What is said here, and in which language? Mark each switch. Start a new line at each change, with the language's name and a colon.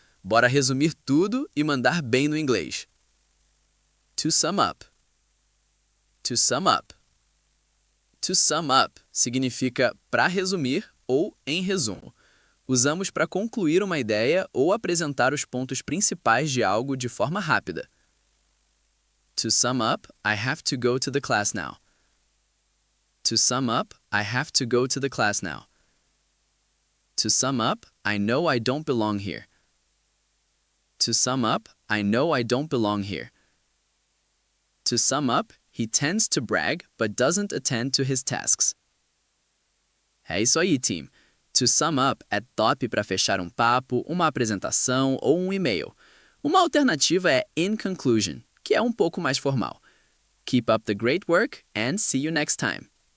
Portuguese: Bora resumir tudo e mandar bem no inglês.
English: To sum up. To sum up. To sum up
Portuguese: significa para resumir ou em resumo. Usamos para concluir uma ideia ou apresentar os pontos principais de algo de forma rápida.
English: To sum up, I have to go to the class now. To sum up, I have to go to the class now. To sum up, I know I don't belong here. To sum up, I know I don't belong here. To sum up, he tends to brag but doesn't attend to his tasks.
Portuguese: É isso aí, team.
English: To sum up
Portuguese: é top para fechar um papo, uma apresentação ou um e-mail. Uma alternativa é
English: in conclusion,
Portuguese: que é um pouco mais formal.
English: Keep up the great work and see you next time.